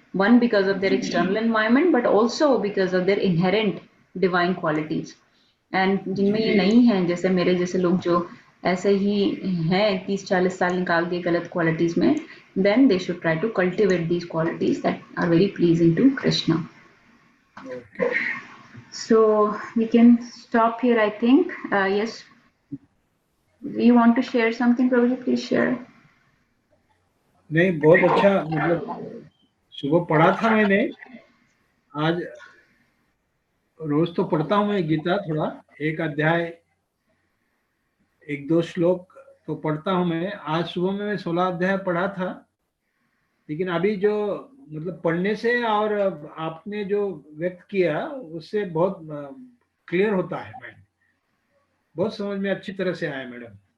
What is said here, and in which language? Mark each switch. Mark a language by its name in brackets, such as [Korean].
[English] One because of their external environment but also because of their inherent divine qualities. [Hindi] And जिनमें ये नहीं है, जैसे मेरे जैसे लोग जो ऐसे ही हैं 30-40 साल निकाल दिए गलत क्वालिटीज में, [English] then they should try to cultivate these qualities that are very pleasing to Krishna. Okay. So we can stop here, I think. Yes. Do you want to share something, Prabhuji? Please share. [Hindi] नहीं, बहुत अच्छा. मतलब सुबह पढ़ा था मैंने आज रोज तो पढ़ता हूँ मैं गीता, थोड़ा एक अध्याय, एक दो श्लोक तो पढ़ता हूँ मैं। आज सुबह में मैं 16 अध्याय पढ़ा था, लेकिन अभी जो मतलब पढ़ने से और आपने जो व्यक्त किया उससे बहुत क्लियर होता है माइंड, बहुत समझ में अच्छी तरह से आया मैडम।